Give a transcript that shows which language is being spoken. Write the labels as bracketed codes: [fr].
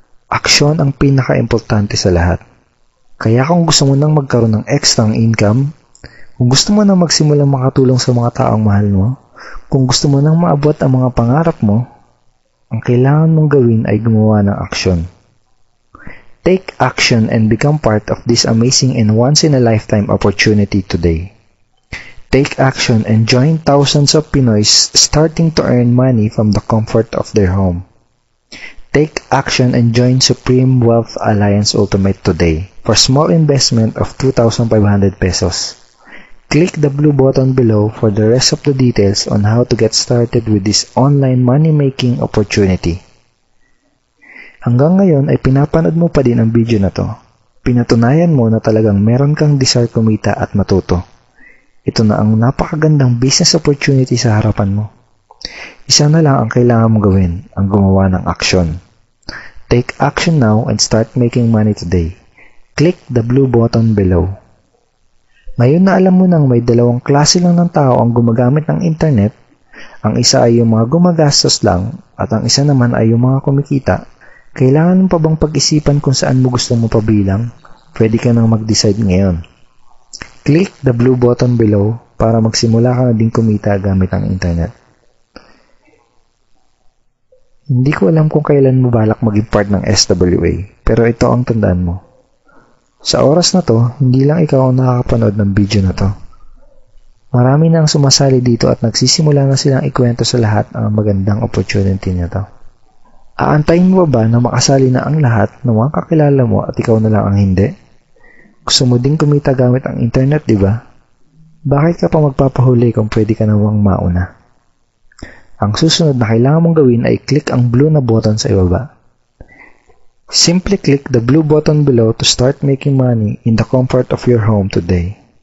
[tl] Aksyon ang pinaka-importante sa lahat. Kaya kung gusto mo nang magkaroon ng extra income, kung gusto mo nang magsimulang makatulong sa mga taong mahal mo, kung gusto mo nang maabot ang mga pangarap mo, ang kailangan mong gawin ay gumawa ng aksyon. [en] Take action and become part of this amazing and once-in-a-lifetime opportunity today. Take action and join thousands of Pinoys starting to earn money from the comfort of their home. Take action and join Supreme Wealth Alliance Ultimate today for small investment of 2,500 pesos. Click the blue button below for the rest of the details on how to get started with this online money-making opportunity. [tl] Hanggang ngayon ay pinapanood mo pa din ang video na to. Pinatunayan mo na talagang meron kang desire kumita at matuto. Ito na ang napakagandang business opportunity sa harapan mo. Isa na lang ang kailangan mong gawin, ang gumawa ng aksyon. [en] Take action now and start making money today. Click the blue button below. [tl] Ngayon na alam mo nang may dalawang klase lang ng tao ang gumagamit ng internet, ang isa ay yung mga gumagastos lang at ang isa naman ay yung mga kumikita, kailangan mo pa bang pag-isipan kung saan mo gusto mo pabilang? Pwede ka nang mag-decide ngayon. [en] Click the blue button below [tl] para magsimula ka na din kumita gamit ang internet. Hindi ko alam kung kailan mo balak maging part ng SWA, pero ito ang tandaan mo. Sa oras na to, hindi lang ikaw ang nakakapanood ng video na to. Marami na ang sumasali dito at nagsisimula na silang ikwento sa lahat ang magandang opportunity na to. Aantayin mo ba na makasali na ang lahat ng mga kakilala mo at ikaw na lang ang hindi? Gusto mo din kumita gamit ang internet, di ba? Bakit ka pa magpapahuli kung pwede ka namang mauna? Ang susunod na kailangan mong gawin ay click ang blue na button sa ibaba. [en] Simply click the blue button below to start making money in the comfort of your home today.